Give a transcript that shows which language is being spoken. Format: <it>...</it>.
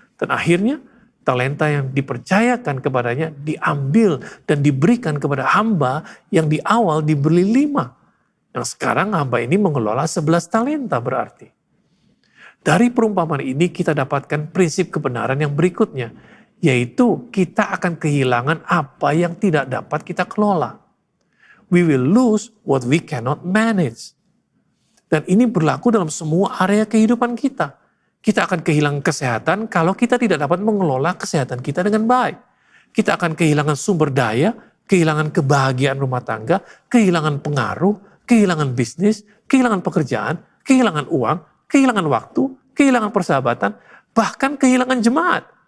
<id>Dan akhirnya talenta yang dipercayakan kepadanya diambil dan diberikan kepada hamba yang di awal diberi 5. Yang sekarang hamba ini mengelola 11 talenta berarti. Dari perumpamaan ini kita dapatkan prinsip kebenaran yang berikutnya, yaitu kita akan kehilangan apa yang tidak dapat kita kelola.</id> <en>We will lose what we cannot manage.</en> <id>Dan ini berlaku dalam semua area kehidupan kita. Kita akan kehilangan kesehatan kalau kita tidak dapat mengelola kesehatan kita dengan baik. Kita akan kehilangan sumber daya, kehilangan kebahagiaan rumah tangga, kehilangan pengaruh, kehilangan bisnis, kehilangan pekerjaan, kehilangan uang, kehilangan waktu, kehilangan persahabatan, bahkan kehilangan jemaat.</id>